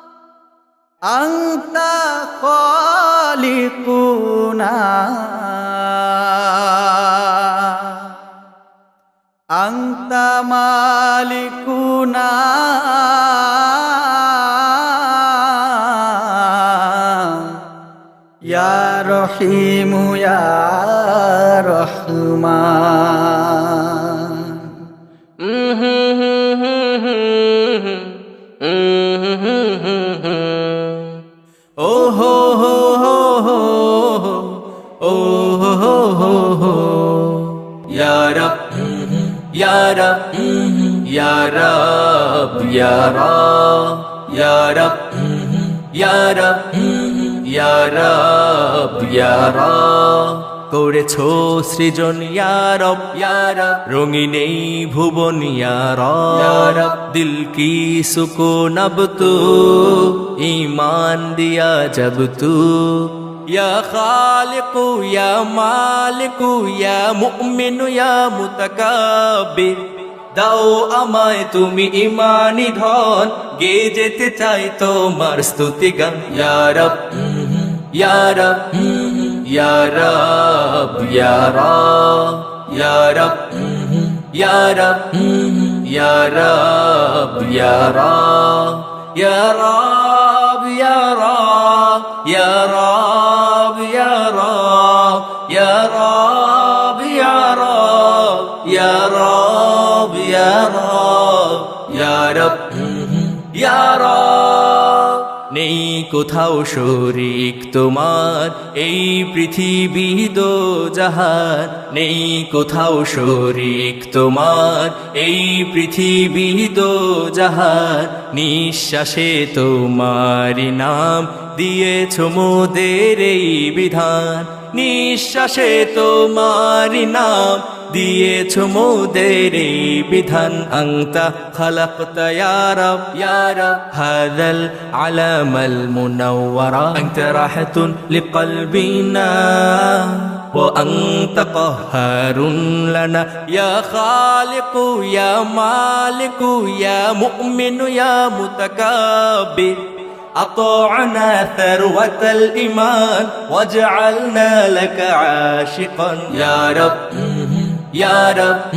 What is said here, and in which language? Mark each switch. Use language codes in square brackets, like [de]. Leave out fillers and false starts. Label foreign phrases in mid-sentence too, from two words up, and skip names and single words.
[ar] أنت خالقنا، أنت مالكنا، يا رحيم يا رحمن. Oh ho ho ho ho, oh ho ho ho ho, يا رب، يا رب، يا رب، يا رب، يا رب، يا رب، يا رب، يا رب, [bn] করেছো সৃজন [ar] يا رب، يا رب, [bn] রঙিন এই ভুবন ইয়া রব, [ur] دل کی سکون اب تو ایمان دیا جب تو, [ar] يا خالق يا مالك يا مؤمن يا متكبر, [bn] দাও আমায় তুমি ইমানি ধন, গে যেতে চাই তোমার স্তুতি গান, [ar] يا رب، يا رب, يا رب، يا رب، يا رب, يا رب، يا رب، يا رب، يا رب، يا رب، يا رب، يا رب، يا رب، يا رب، يا رب، يا رب، يا رب، يا رب. [bn] নেই কোথাও শরীক তোমার এই পৃথিবী দো জাহান, নেই কোথাও শরীক তোমার এই পৃথিবী দো জাহান, নিঃশ্বাসে তোমারি নাম দিয়েছো মোদের এই বিধান, নিঃশ্বাসে তোমারি নাম দিয়েছো মোদের এই বিধান, [ar] أنت خلقت يا رب، يا رب، هذا العالم المنورا, أنت راحة لقلبنا وأنت قهار لنا، يا خالق يا مالك يا مؤمن يا متكبر, أطعنا ثروة الإيمان وجعلنا لك عاشقا يا رب، يا رب،